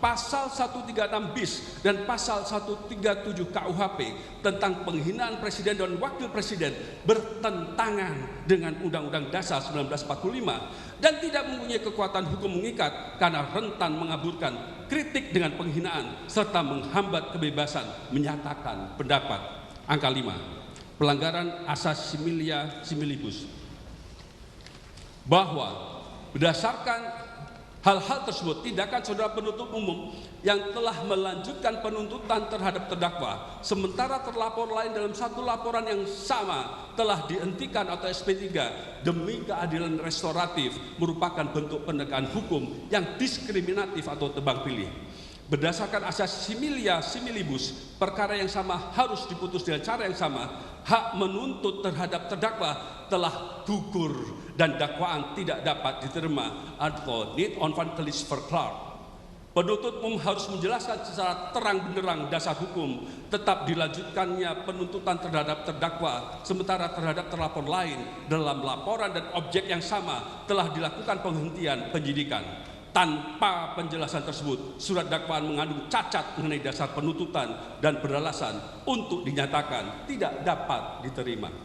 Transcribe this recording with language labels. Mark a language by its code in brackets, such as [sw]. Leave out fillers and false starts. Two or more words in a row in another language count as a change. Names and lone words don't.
[id] pasal 136 bis dan pasal 137 KUHP tentang penghinaan presiden dan wakil presiden bertentangan dengan Undang-Undang Dasar 1945 dan tidak mempunyai kekuatan hukum mengikat karena rentan mengaburkan kritik dengan penghinaan serta menghambat kebebasan menyatakan pendapat. Angka 5, pelanggaran asas [la] similia similibus. [id] Bahwa berdasarkan hal-hal tersebut, tindakan saudara penuntut umum yang telah melanjutkan penuntutan terhadap terdakwa, sementara terlapor lain dalam satu laporan yang sama telah dihentikan atau SP3 demi keadilan restoratif, merupakan bentuk penegakan hukum yang diskriminatif atau tebang pilih. Berdasarkan asas [la] similia similibus, [id] perkara yang sama harus diputus dengan cara yang sama. Hak menuntut terhadap terdakwa telah gugur dan dakwaan tidak dapat diterima atau [nl] need on vangelis verklaar. [id] Penuntut umum harus menjelaskan secara terang benderang dasar hukum tetap dilanjutkannya penuntutan terhadap terdakwa, sementara terhadap terlapor lain dalam laporan dan objek yang sama telah dilakukan penghentian penyidikan. Tanpa penjelasan tersebut, surat dakwaan mengandung cacat mengenai dasar penuntutan dan beralasan untuk dinyatakan tidak dapat diterima.